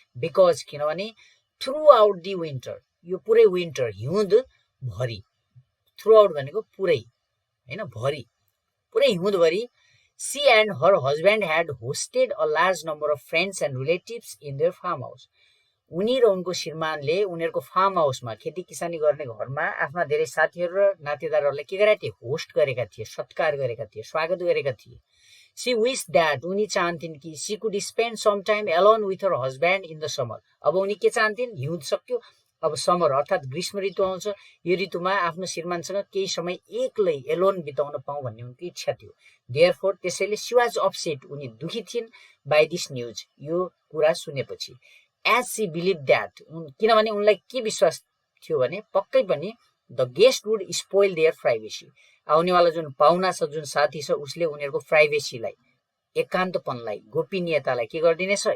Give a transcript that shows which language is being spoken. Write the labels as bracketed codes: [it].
[en] because किनभने through the winter, [ne] यो पुरै विन्टर, हिउँद भरि, [en] Through भनेको पुरै हैन, भरि, पुरै हिउँद भरि she and her husband had hosted a large number of friends and relatives in their farm house. [ne] उनी र उनको श्रीमानले उनीहरूको फार्म हाउसमा, खेती किसानी गर्ने घरमा आफ्ना धेरै साथीहरू र नातेदारहरूलाई के गरेका थिए? होस्ट गरेका थिए, सत्कार गरेका थिए, स्वागत गरेका थिए। [en] She wished that, [ne] उनी चाहन्थिन् कि [en] she could spend some time alone with her husband in the summer. [ne] अब उनी के चाहन्थिन्? हिउँद सक्यो, अब समर अर्थात् ग्रीष्म ऋतु आउँछ। यो ऋतुमा आफ्नो श्रीमानसँग केही समय एक्लै एलोन बिताउन पाऊँ भन्ने उनको इच्छा थियो। [en] Therefore, त्यसैले she was upset, [ne] उनी दुखी थिइन् [en] by this news, [ne] यो कुरा सुनेपछि। [en] As she believed that, [ne] किनभने उनलाई के विश्वास थियो भने पक्कै पनि [en] the guest would spoil their privacy, [ne] आउनेवाला जुन पाहुना छ, जुन साथी छ, उसले उनीहरूको प्राइभेसीलाई, एकान्तपनलाई, गोपनीयतालाई के गर्दिनेछ?